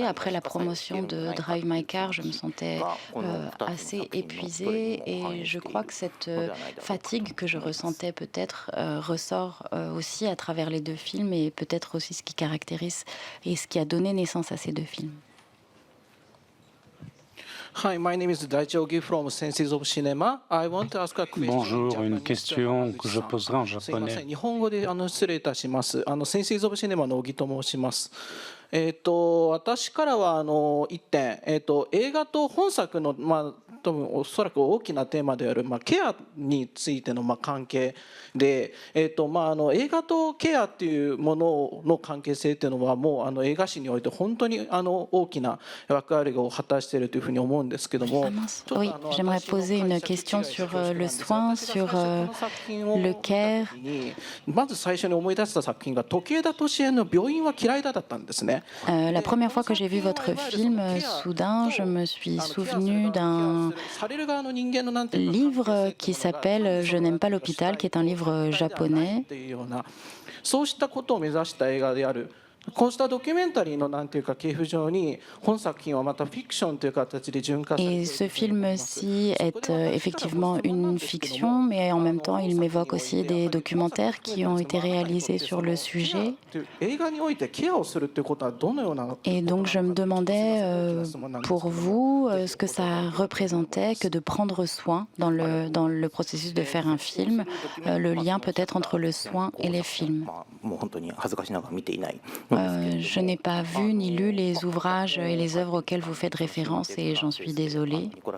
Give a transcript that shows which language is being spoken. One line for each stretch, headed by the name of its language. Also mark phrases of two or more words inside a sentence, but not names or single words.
French: Après la promotion de Drive My Car, je me sentais assez épuisée, et je crois que cette fatigue que je ressentais peut-être ressort aussi à travers les deux films, et peut-être aussi ce qui caractérise et ce qui a donné naissance à ces deux films.
English: Hi, my name is Daichi Ogi from Senses of Cinema. I want to ask a question.
French: Bonjour, une question que je poserai en japonais.
Japanese: 日本語で失礼いたします。Senses of Cinema の小木と申します。私からは一点、映画と本作の多分おそらく大きなテーマであるケアについての関係で、映画とケアっていうものの関係性っていうのはもう映画史において本当に大きな役割を果たしているというふうに思うんですけども。
French: Oui, j'aimerais poser une question sur le soin, sur le care.
Japanese: まず最初に思い出した作品が時枝敏恵の病院は嫌いだったんですね。
French: La première fois que j'ai vu votre film, Soudain, je me suis souvenu d'un livre qui s'appelle Je n'aime pas l'hôpital, qui est un livre japonais.
Japanese: そうしたことを目指した映画である。こうしたドキュメンタリーのなんていうか系譜上に本作品はまたフィクションという形で循環されている。
French: Et ce film-ci est effectivement une fiction, mais en même temps, il m'évoque aussi des documentaires qui ont été réalisés sur le sujet.
Japanese: 映画においてケアをするっていうことはどのような。
French: Et donc, je me demandais pour vous ce que ça représentait que de prendre soin dans le processus de faire un film, le lien peut-être entre le soin et les films. Je n'ai pas vu ni lu les ouvrages et les œuvres auxquelles vous faites référence, et j'en suis désolée.